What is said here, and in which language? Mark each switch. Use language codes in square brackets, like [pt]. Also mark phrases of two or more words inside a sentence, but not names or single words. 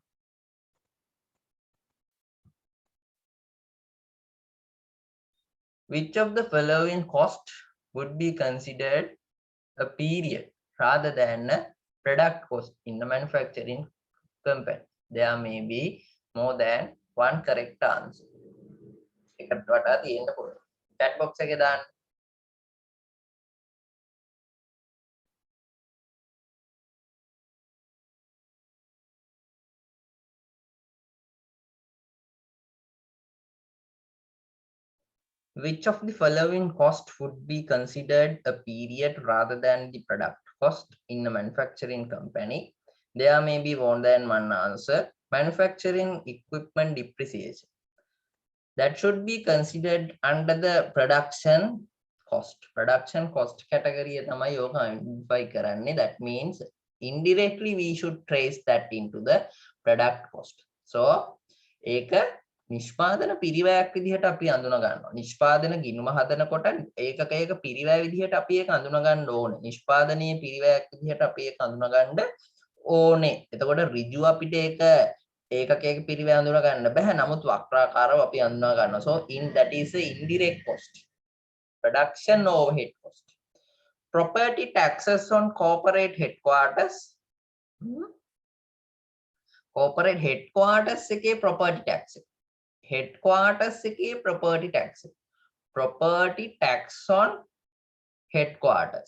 [en] Which of the following cost would be considered a period rather than a product cost in the manufacturing company? There may be more than one correct answer. [si] එකට වඩා තියෙන්න පුළුවන්. [en] Chat box [si] එකේ දාන්න. [en] Which of the following cost would be considered a period rather than the product cost in a manufacturing company? There may be more than one answer. Manufacturing equipment depreciation. That should be considered under the production cost. Production cost category [si] තමයි යෝග identify කරන්නේ. [en] That means indirectly we should trace that into the product cost. [si] So ඒක නිෂ්පාදන පිරිවැයක් විදිහට අපි අඳුන ගන්නවා. නිෂ්පාදන ගිණුම හදනකොට ඒකක පිරිවැය විදිහට අපි ඒක අඳුන ගන්න ඕනේ. නිෂ්පාදනයේ පිරිවැයක් විදිහට අපි ඒක අඳුන ගන්න ඕනේ. එතකොට ඍජු අපිට ඒක ඒකකයක පිරිවැය අඳුන ගන්න බෑ. නමුත් වක්‍රාකාරව අපි අඳුන ගන්නවා. [en] So that is a indirect cost. Production overhead cost. Property taxes on corporate headquarters. Corporate headquarters [si] එකේ [en] property tax. Headquarters එකේ property tax. Property tax on headquarters.